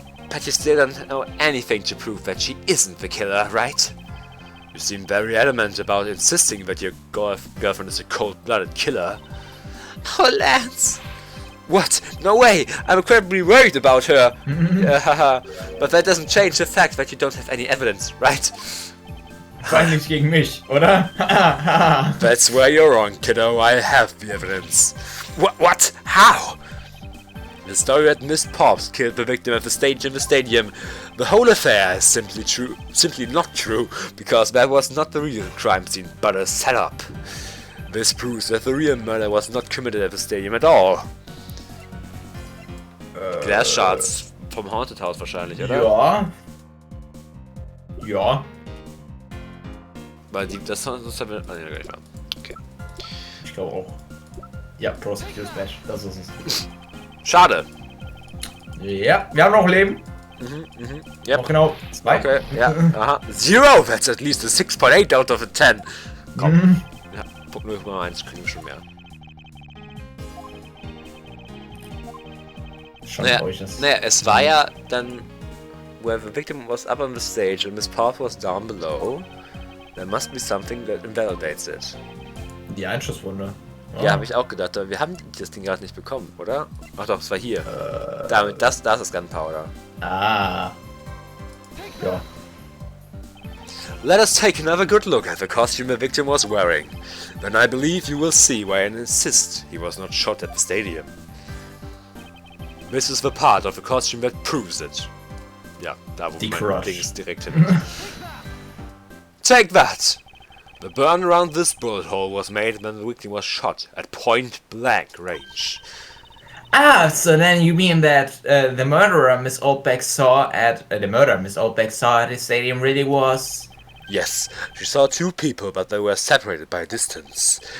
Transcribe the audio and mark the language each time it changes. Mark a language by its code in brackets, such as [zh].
[en] But you still don't know anything to prove that she isn't the killer, right? You seem very adamant about insisting that your girlfriend is a cold-blooded killer. Oh, Lance! What? No way! I'm incredibly worried about her! But that doesn't change the fact that you don't have any evidence, right? [de] Sei nicht gegen mich, oder? [en] That's where you're wrong, kiddo. I have the evidence. What? How? The story that Miss Pops killed the victim at the stage in the stadium. The whole affair is simply not true, because that was not the real crime scene, but a setup. This proves that the real murder was not committed at the stadium at all. [de] Glass Shards vom Haunted House wahrscheinlich, oder? Ja. Ja. Weil das haben wir... Ah, nee, gar nicht mehr. Okay. Ich glaube auch. Ja, Prosecutor's Badge, das ist es. Schade. Ja, wir haben noch Leben. [en] Yep. [de] Noch genau 2. Okay, ja, aha. [en] 0! That's at least a 6.8 out of a 10. [de] Komm. Ja, Punkt 0,1 kriegen wir schon mehr. Naja, es war ja dann, [en] where the victim was up on the stage and Miss Pops was down below. There must be something that invalidates it. [de] Die Einschusswunde. Ja, habe ich auch gedacht, aber wir haben das Ding gerade nicht bekommen, oder? Ach doch, es war hier. Damit, das ist Gunpowder. Ah. Ja. [en] Let us take another good look at the costume the victim was wearing. Then I believe you will see why I insist he was not shot at the stadium. This is the part of the costume that proves it. [de] Ja, da wo mein Dings direkt hin. [en] Take that! The burn around this bullet hole was made when the victim was shot at point blank range. Ah, so then you mean that the murderer Miss Oldbeck saw at the stadium really was? Yes, she saw two people, but they were separated by distance.